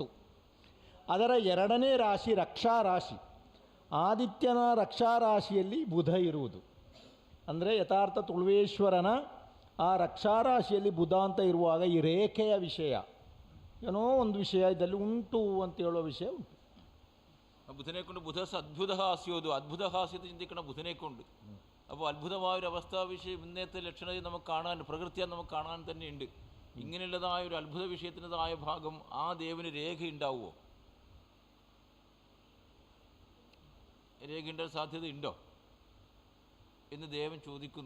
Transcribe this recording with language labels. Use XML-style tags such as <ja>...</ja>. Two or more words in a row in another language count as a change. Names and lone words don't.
<kn>ಅದರ 2ನೇ ರಾಶಿ ರಕ್ಷಾ ರಾಶಿ. ಆದಿತ್ಯನ ರಕ್ಷಾ ರಾಶಿಯಲ್ಲಿ ಬುಧ ಇರುವುದು ಅಂದರೆ ಯಥಾರ್ಥ ತುಳುವೇಶ್ವರನ ಆ ರಕ್ಷಾ ರಾಶಿಯಲ್ಲಿ ಬುಧ ಅಂತ ಇರುವಾಗ ಈ ರೇಖೆಯ ವಿಷಯ ಏನೋ ಒಂದು ವಿಷಯ ಇದರಲ್ಲಿ ಉಂಟು ಅಂತ ಹೇಳುವ ವಿಷಯ ಉಂಟು.</kn> <ml>ബുധനെ കൊണ്ട്</ml> <sa>ബുധസ് അദ്ഭുത ഹാസ്യോതു,</sa> <ml>അദ്ഭുത ഹാസ്യത്തെ ചിന്തിക്കണം ബുധനെ കൊണ്ട്. അപ്പോൾ അത്ഭുതമായൊരു അവസ്ഥാവിഷയം ഇന്നത്തെ ലക്ഷണത്തിൽ നമുക്ക് കാണാൻ, പ്രകൃതിയാൽ നമുക്ക് കാണാൻ തന്നെയുണ്ട്. ഇങ്ങനെയുള്ളതായ ഒരു അത്ഭുത വിഷയത്തിൻ്റെതായ ഭാഗം ആ ദേവന് രേഖയുണ്ടാവുമോ? രേഖയുണ്ടാകാൻ സാധ്യതയുണ്ടോ എന്ന് ദേവൻ ചോദിക്കുന്നു.</ml>